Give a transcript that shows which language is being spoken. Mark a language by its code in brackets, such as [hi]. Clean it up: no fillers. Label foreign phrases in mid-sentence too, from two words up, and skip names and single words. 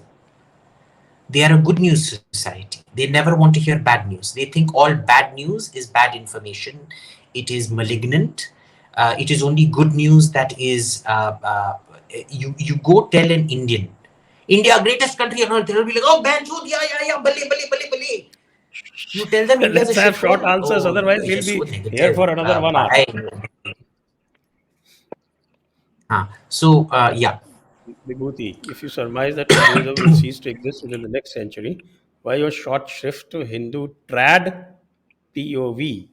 [en] They are a good news society. They never want to hear bad news. They think all bad news is bad information. It is malignant. It is only good news that is. You go tell an Indian, India greatest country on earth. They'll be like, oh, Banjud, yeah, [pa] bale, bale, bale, bale. [en] You tell them India's a Let's have short shithole. answers, Oh, otherwise, you're we'll just so be here negative. for another 1 hour. Yeah. Vibhuti, if you surmise that Hinduism will cease to exist within the next century, why your short shrift to Hindu trad POV?